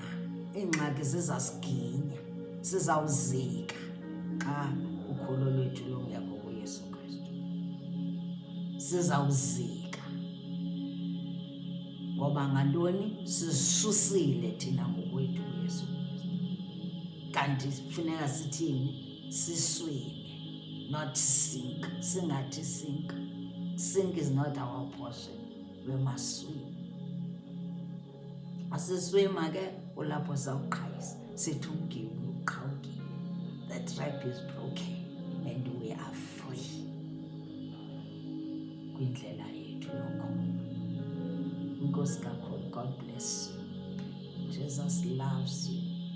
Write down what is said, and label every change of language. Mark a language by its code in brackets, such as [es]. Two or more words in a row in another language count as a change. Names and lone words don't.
[xh] Iingxaki zizasiginya, sizawuzika xa ukholo lwethu lungekho kuYesu Kristu. Sizawuzika. Ngoba ngantoni? Sisusile thina ngokwethu kuYesu Kristu. Kanti funeka sithini? Siswime, [en] not sink. Singathi sink. Sink is not our portion. We must swim. [xh] Asiswima ke kulapho sawuqhayisa. Sithi umgibe uqhawukile. [en] The trap is broken and we are free. [xh] Kwindlela yethu yokholo. Inkosi kakhulu. [en] God bless you. Jesus loves you.